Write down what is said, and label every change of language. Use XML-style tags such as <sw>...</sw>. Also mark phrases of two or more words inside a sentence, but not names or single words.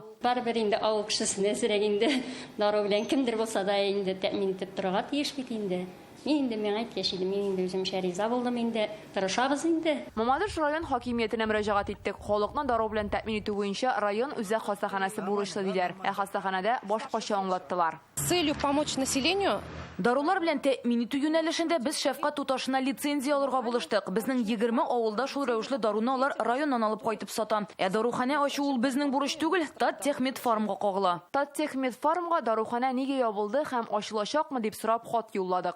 <tt>Барыбер инде авыл кешесенә сирәк инде дару белән кемдер булса да инде тәэмин итеп торырга тиеш бит инде. Мин инде миңа әйткән мин инде үзем шәриза булдым инде, тырышабыз инде. Мамадыш район хакимиятенә мөрәҗәгать иттек. Халыкны дару белән тәэмин итү буенча район үзәк хастаханәсе бурычлы диләр. Ә хастаханәдә башкача аңлаттылар.</tt> <ru>С целью помочь населению</ru> <tt>дарулар белән тәэмин итү юнәлешендә без шәфкать туташына лицензия алырга булыштык. Безнең 20 авылда шул рәвешле даруны алар районнан алып кайтып сата. Ә дарухана ачу ул безнең бурыч түгел, Таттехмедфармга кагыла. Таттехмедфармга дарухана нигә ябылды һәм ачылачакмы дип сорап хат юлладык.</tt>